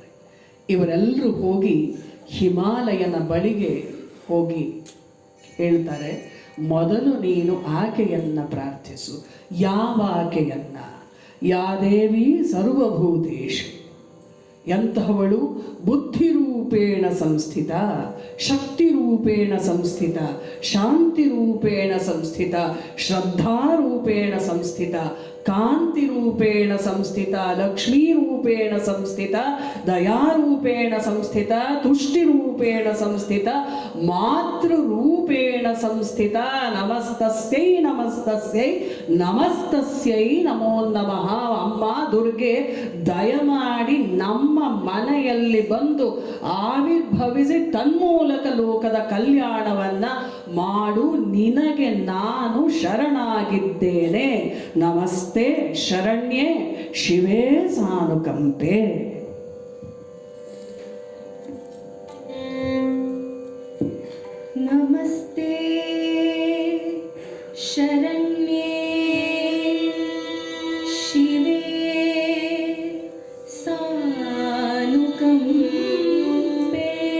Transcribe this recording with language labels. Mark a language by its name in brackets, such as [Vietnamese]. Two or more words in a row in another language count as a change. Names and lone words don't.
[Kannada] ಇವರೆಲ್ಲರೂ ಹೋಗಿ ಹಿಮಾಲಯನ ಬಳಿಗೆ ಹೋಗಿ ಹೇಳ್ತಾರೆ, ಮೊದಲು ನೀನು ಆಕೆಯನ್ನು ಪ್ರಾರ್ಥಿಸು. ಯಾವ ಆಕೆಯನ್ನು? [Sanskrit] ಯಾ ದೇವಿ ಸರ್ವಭೂತೇಶು. [Kannada] ಎಂತಹವಳು? [Sanskrit] ಬುದ್ಧಿರೂಪೇಣ ಸಂಸ್ಥಿತ, ಶಕ್ತಿರೂಪೇಣ ಸಂಸ್ಥಿತ, ಶಾಂತಿರೂಪೇಣ ಸಂಸ್ಥಿತ, ಶ್ರದ್ಧಾರೂಪೇಣ ಸಂಸ್ಥಿತ, ಕಾಂತಿರೂಪೇಣ ಸಂಸ್ಥಿತ, ಲಕ್ಷ್ಮೀರೂಪೇಣ ಸಂಸ್ಥಿತ, ದಯಾರೂಪೇಣ ಸಂಸ್ಥಿತ, ತುಷ್ಟಿರೂಪೇಣ ಸಂಸ್ಥಿತ, ಮಾತೃರೂಪೇಣ ಸಂಸ್ಥಿತ. ನಮಸ್ತಸ್ಯೈ ನಮಸ್ತಸ್ಯೈ ನಮಸ್ತಸ್ಯೈ ನಮೋ ನಮಃ. [Kannada] ಅಮ್ಮ ದುರ್ಗೆ, ದಯಮಾಡಿ ನಮ್ಮ ಮನೆಯಲ್ಲಿ ಬಂದು ಆವಿರ್ಭವಿಸಿ ತನ್ಮೂಲಕ ಲೋಕದ ಕಲ್ಯಾಣವನ್ನು ಮಾಡು. ನಿನಗೆ ನಾನು ಶರಣಾಗಿದ್ದೇನೆ. [Sanskrit] ನಮಸ್ತೆ ಶರಣ್ಯೇ ಶಿವೇ ಸಾನುಕಂಪೆ. ನಮಸ್ತೆ ಶರಣ್ಯೇ ಶಿವೇ ಸಾನುಕಂಪೆ.